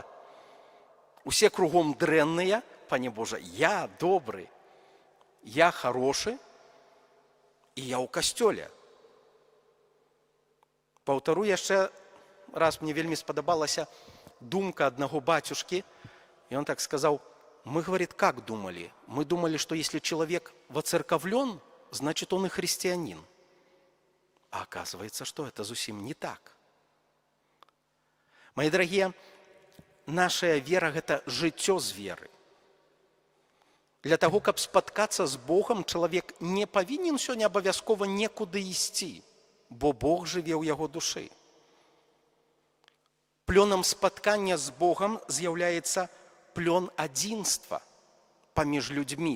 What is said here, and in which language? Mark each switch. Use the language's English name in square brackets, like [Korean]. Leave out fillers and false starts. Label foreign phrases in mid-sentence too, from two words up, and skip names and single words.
[Belarusian] Усе кругом дрэнныя, пане Божа, я добры, я харошы, і я ў касцёле. Паўтару яшчэ раз, мне вельмі спадабалася думка аднаго бацюшкі, і он так сказаў: [Russian] мы, говорит, как думали? Мы думали, что если человек воцерковлен, значит, он и христианин. А оказывается, что это зусім не так. Мои дорогие, наша вера – это [Belarusian] жыццё з веры. Для того, каб спаткацца з Богом, чалавек не павінен сёння абавязкова некуды ісці, бо Бог жыве ў яго душы. Плёнам спаткання з Богом з'яўляецца плён адзінства паміж людзьмі.